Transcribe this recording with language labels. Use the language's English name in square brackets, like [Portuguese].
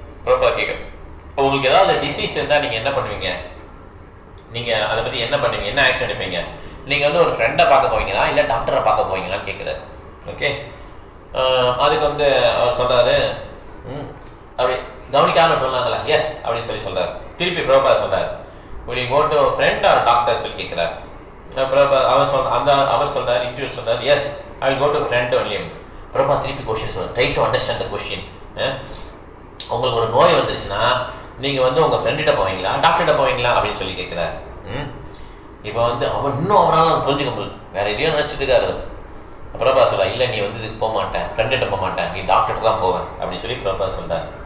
[Tamil] பிரபுபாத் கேட்குறேன், உங்களுக்கு ஏதாவது டிசீஸ் இருந்தால் நீங்கள் என்ன பண்ணுவீங்க, நீங்கள் அதை பற்றி என்ன பண்ணுவீங்க, என்ன ஆக்ஷன் எடுப்பீங்க, நீங்கள் வந்து ஒரு ஃப்ரெண்டை பார்க்க போவீங்களா இல்லை டாக்டரை பார்க்க போவீங்களான்னு கேட்குறாரு. ஓகே, அதுக்கு வந்து அவர் சொல்கிறாரு, அப்படி கவனிக்காமல் சொன்னாங்களா, எஸ் அப்படின்னு சொல்லி சொல்கிறார். திருப்பி பிரபுபாத் சொல்கிறார், [English] will you go to friend or doctor [Tamil] சொல்லி கேட்குறாரு. அவர் சொல்கிறார், இன்டர்வியூ சொல்கிறார், [English] Yes I will go to friend only. [Tamil] Prabhupad திருப்பி கொஸ்டின் சொல்கிறார், [English] Try to understand the question. [Tamil] உங்களுக்கு ஒரு நோய் வந்துருச்சுன்னா நீங்கள் வந்து உங்கள் ஃப்ரெண்ட்கிட்ட போவீங்களா டாக்டர்கிட்ட போவீங்களா அப்படின்னு சொல்லி கேட்குறாரு. இப்போ வந்து அவர் இன்னும் அவரால் புரிஞ்சுக்க முடியல, வேறு எதையும் நினச்சிட்டு இருக்காரு. பிரபா சொல்ல, இல்லை நீ வந்து இதுக்கு போக மாட்டேன், ஃப்ரெண்ட்கிட்ட போக மாட்டேன், நீ டாக்டர்கிட்ட தான் போவேன் அப்படின்னு சொல்லி பிரபா சொல்கிறார்.